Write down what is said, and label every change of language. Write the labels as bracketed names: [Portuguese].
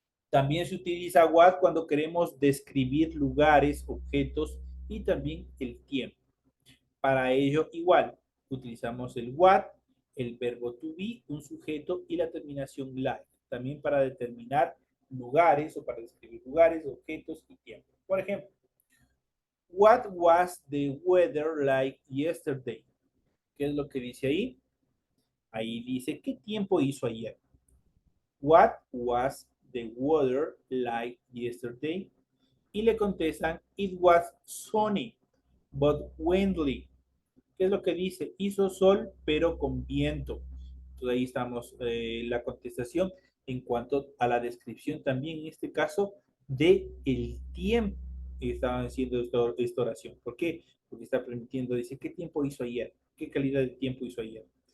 [Spanish] También se utiliza what cuando queremos describir lugares, objetos y también el tiempo. Para ello, igual, utilizamos el what, el verbo to be, un sujeto y la terminación like. También para determinar lugares o para describir lugares, objetos y tiempo. Por ejemplo, [English] what was the weather like yesterday? [Spanish] ¿Qué es lo que dice ahí? Ahí dice, ¿qué tiempo hizo ayer? [English] What was the weather like yesterday? [Spanish] Y le contestan, [English] it was sunny, but windy. [Spanish] ¿Qué es lo que dice? Hizo sol, pero con viento. Entonces ahí estamos la contestación en cuanto a la descripción también, en este caso, de el tiempo que estaban haciendo esta oración. ¿Por qué? Porque está permitiendo, dice, ¿qué tiempo hizo ayer? ¿Qué calidad de tiempo hizo ayer?